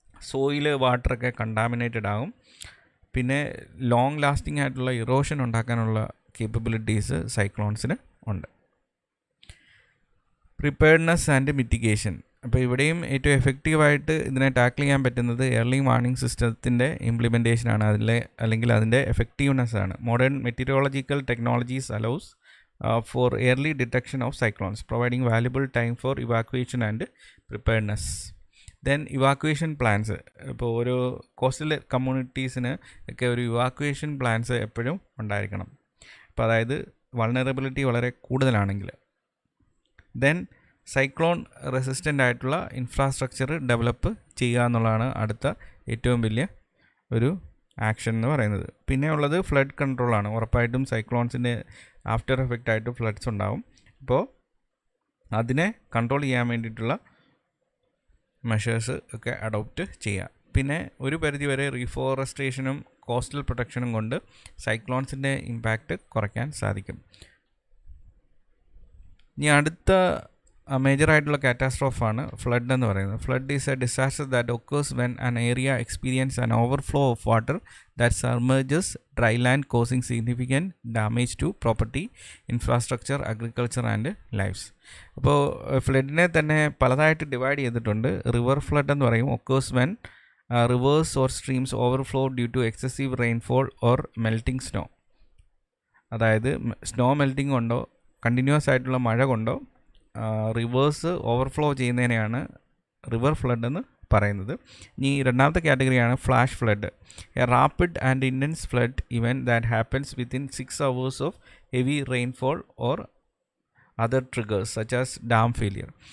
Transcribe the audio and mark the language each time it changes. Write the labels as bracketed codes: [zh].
[ml] Soil, വാട്ടറൊക്കെ contaminated ആകും. പിന്നെ long lasting ആയിട്ടുള്ള ഇറോഷൻ ഉണ്ടാക്കാനുള്ള കേപ്പബിലിറ്റീസ് സൈക്ലോൺസിന് ഉണ്ട്. [en] Preparedness and mitigation. [ml] അപ്പോൾ ഇവിടെയും ഏറ്റവും എഫക്റ്റീവായിട്ട് ഇതിനെ ടാക്കിൾ ചെയ്യാൻ പറ്റുന്നത് ഏർലി വാർണിംഗ് സിസ്റ്റത്തിൻ്റെ ഇംപ്ലിമെൻറ്റേഷനാണ്, അല്ലെങ്കിൽ അതിൻ്റെ എഫക്റ്റീവ്നെസ് ആണ്. [en] Modern meteorological technologies allows for early detection of cyclones, providing valuable time for evacuation and preparedness. Then evacuation plans. [ml] ഇപ്പോൾ ഓരോ കോസ്റ്റൽ കമ്മ്യൂണിറ്റീസിന് ഒക്കെ ഒരു ഇവാക്വേഷൻ പ്ലാൻസ് എപ്പോഴും ഉണ്ടായിരിക്കണം. അപ്പോൾ അതായത് വൾണറബിലിറ്റി വളരെ കൂടുതലാണെങ്കിൽ. ദെൻ സൈക്ലോൺ റെസിസ്റ്റൻ്റ് ആയിട്ടുള്ള ഇൻഫ്രാസ്ട്രക്ചർ ഡെവലപ്പ് ചെയ്യുക എന്നുള്ളതാണ് അടുത്ത ഏറ്റവും വലിയ ഒരു ആക്ഷൻ എന്ന് പറയുന്നത്. പിന്നെ ഉള്ളത് ഫ്ലഡ് കൺട്രോളാണ്. ഉറപ്പായിട്ടും സൈക്ലോൺസിൻ്റെ ആഫ്റ്റർ എഫക്റ്റ് ആയിട്ട് ഫ്ലഡ്സ് ഉണ്ടാവും. അപ്പോൾ അതിനെ കൺട്രോൾ ചെയ്യാൻ വേണ്ടിയിട്ടുള്ള മെഷേഴ്സ് ഒക്കെ അഡോപ്റ്റ് ചെയ്യുക. പിന്നെ ഒരു പരിധിവരെ റീഫോറസ്ട്രേഷനും കോസ്റ്റൽ പ്രൊട്ടക്ഷനും കൊണ്ട് സൈക്ലോൺസിൻ്റെ ഇമ്പാക്റ്റ് കുറയ്ക്കാൻ സാധിക്കും. ഇനി അടുത്ത മേജറായിട്ടുള്ള കാറ്റാസ്ട്രോഫാണ് ഫ്ലഡ് എന്ന് പറയുന്നത്. [en] Flood is a disaster that occurs when an area experience an overflow of water that submerges dry land causing significant damage to property, infrastructure, agriculture and lifes. [ml] അപ്പോൾ ഫ്ലഡിനെ തന്നെ പലതായിട്ട് ഡിവൈഡ് ചെയ്തിട്ടുണ്ട്. റിവർ ഫ്ലഡ് എന്ന് പറയും. [en] Occurs when rivers or streams overflow due to excessive rainfall or melting snow. [ml] അതായത് snow melting കൊണ്ടോ continuous ആയിട്ടുള്ള മഴ കൊണ്ടോ റിവേഴ്സ് ഓവർഫ്ലോ ചെയ്യുന്നതിനെയാണ് റിവർ ഫ്ലഡ് എന്ന് പറയുന്നത്. ഇനി രണ്ടാമത്തെ കാറ്റഗറിയാണ് flash flood. [en] A rapid and intense flood event that happens within 6 hours of heavy rainfall or other triggers such as dam failure.